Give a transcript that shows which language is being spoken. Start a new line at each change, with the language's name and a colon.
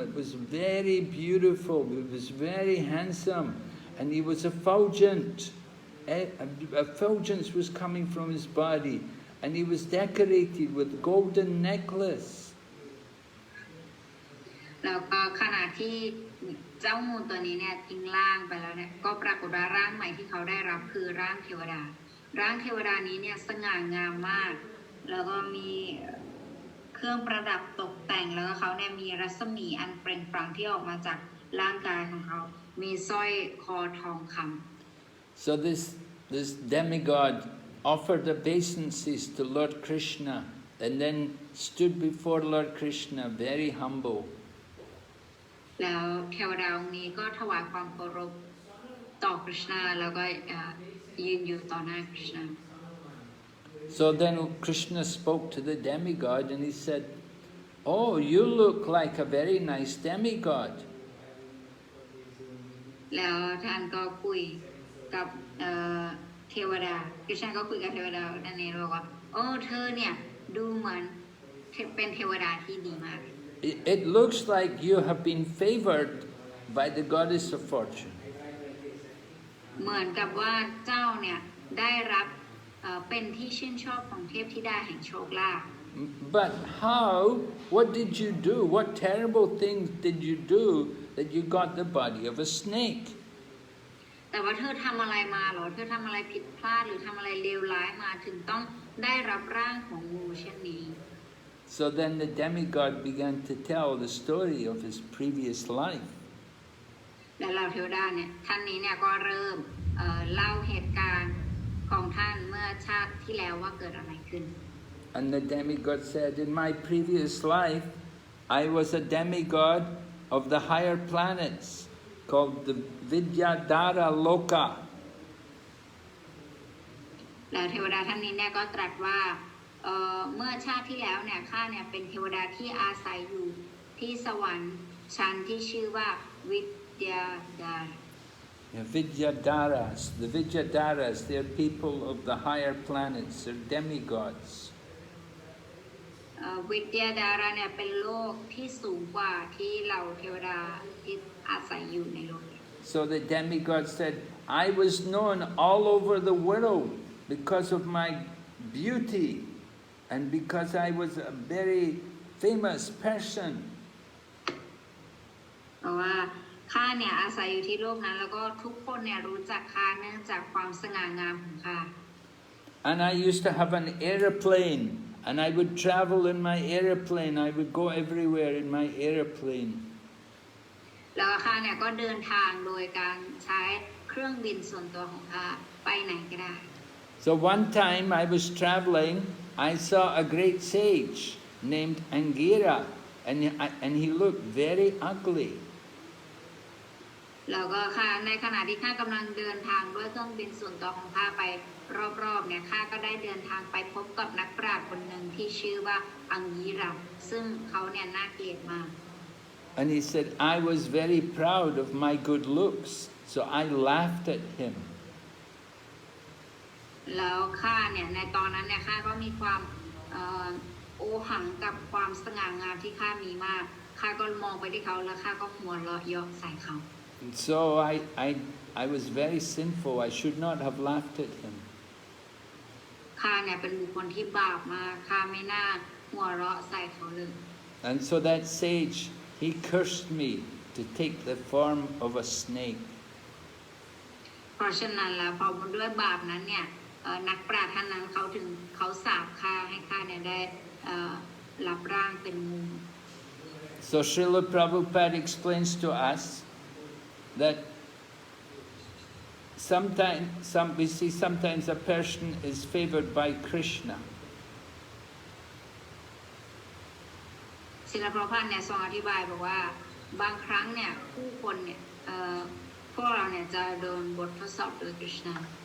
English: It was very beautiful, it was very handsome, and he was effulgent. Effulgence was coming from his body, and he was decorated with golden necklace.
Thai: แล้วก็ขณะที่เจ้างูตัวนี้เนี่ยทิ้งร่างไปแล้วเนี่ยก็ปรากฏว่าร่างใหม่ที่เขาได้รับคือร่างเทวดาร่างเทวดานี้เนี่ยสง่างามมากแล้วก็มีเครื่องประดับตกแต่งแล้วก็เขาเนี่ยมีรัศมีอันเปล่งปลั่งที่ออกมาจากร่างกายของเขามีสร้อยคอทองคำ
English: So this demigod offered obeisances to Lord Krishna and then stood before Lord Krishna very humble.
Thai: แล้วเทวดาองค์นี้ก็ถวายความเคารพต่อกฤษณาแล้วก็ยืนอยู่ต่อหน้ากฤษณา
English: So then Krishna spoke to the demigod and he said, "Oh, you look like a very nice demigod."
Thai: แล้วท่านก็คุยกับเทวดากฤษณาก็คุยกับเทวดาท่านนี้บอกว่าโอ้เธอเนี่ยดูเหมือน เป็นเทวดาที่ดีมาก
English: It looks like you have been favored by the goddess of fortune.
Thai: เหมือนกับว่าเจ้าเนี่ยได้รับเป็นที่ชื่นชอบของเทพธิดาแห่งโชคลาภ
English: But how? What did you do? What terrible things did you do that you got the body of a snake?
Thai: แต่ว่าเธอทำอะไรมาหรอเธอทำอะไรผิดพลาดหรือทำอะไรเลวร้ายมาถึงต้องได้รับร่างของงูเช่นนี้
English: So then the demigod began to tell the story of his previous life.
Thai: และเหล่าเทวดาเนี่ยท่านนี้เนี่ยก็เริ่มเล่าเหตุการณ์ของท่านเมื่อชาติที่แล้วว่าเกิดอะไรขึ้น
English: And the demigod said, in my previous life, I was a demigod of the higher planets called the Vidyadhara Loka.
Thai: แล้วเทวดาท่านนี้เนี่ยก็ตรัสว่าเมื่อชาติที่แล้วเนี่ยข้าเนี่ยเป็นเทวดาที่อาศัยอยู่ที่สวรรค์ชั้นที่ชื่อว่าวิทยาดา
English: Vidyadharas. The Vidyadharas, they're people of the higher planets, they're demigods.
Thai: วิทยาดาราเนี่ยเป็นโลกที่สูงกว่าที่เราเทวดาที่อาศัยอยู่ในโลก
English: So the demigod said, I was known all over the world because of my beauty and because I was a very famous person.
Thai: เพราะว่าข้าเนี่ยอาศัยอยู่ที่โลกนั้นแล้วก็ทุกคนเนี่ยรู้จักข้าเนื่องจากความสง่างามของข้า
English: And I used to have an aeroplane and I would travel in my aeroplane. I would go everywhere in my aeroplane.
Thai: แล้วข้าเนี่ยก็เดินทางโดยการใช้เครื่องบินส่วนตัวของข้าไปไหนก็ได้
English: So one time I was traveling, I saw a great sage named Angira and he looked very ugly.
Thai: แล้วก็ข้าในขณะที่ข้ากำลังเดินทางด้วยเครื่องบินส่วนตัวของข้าไปรอบๆเนี่ยข้าก็ได้เดินทางไปพบกับนักปราชญ์คนหนึ่งที่ชื่อว่าอังยีราซึ่งเขาเนี่ยน่าเกลียดมาก
English: And he said, I was very proud of my good looks, so I laughed at him.
Thai: แล้วข้าเนี่ยในตอนนั้นเนี่ยข้าก็มีความโอหังกับความสง่างามที่ข้ามีมากข้าก็มองไปที่เขาแล้วข้าก็หัวเราะเยาะใส่เขา
English: So I was very sinful. I should not have laughed at him.
Thai: ข้าเนี่ยเป็นบุคคลที่บาปมากข้าไม่น่าหัวเราะใส่เขาเลย
English: And so that sage, he cursed me to take the form of a snake.
Thai: เพราะฉะนั้นแล้วพอด้วยบาปนั้นเนี่ยนักปราชญ์ท่านนั้นเขาสาปข้าให้ข้าเนี่ยได้รับร่างเป็นงู
English: So Srila Prabhupada explains to us that sometimes a person is favored by Krishna.
Thai: ศิลปพันธ์เนี่ยทรงอธิบายบอกว่าบางครั้งเนี่ยผู้คนเนี่ยพวกเราเนี่ยจะโดนบททดสอบโดยกฤษณา